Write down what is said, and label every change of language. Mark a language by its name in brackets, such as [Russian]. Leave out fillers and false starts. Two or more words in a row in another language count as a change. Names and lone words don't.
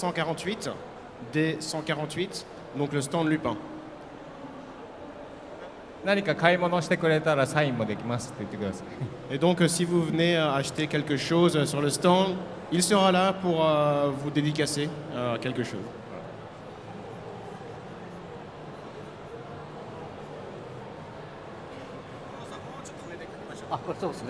[French] D148, donc le stand Lupin. [Japanese] 何か買い物してくれたらサインもできますって言ってください。 [French] Et donc, si vous venez acheter quelque chose sur le stand, il sera là pour vous dédicacer quelque chose. [Japanese] あ、これそうですね。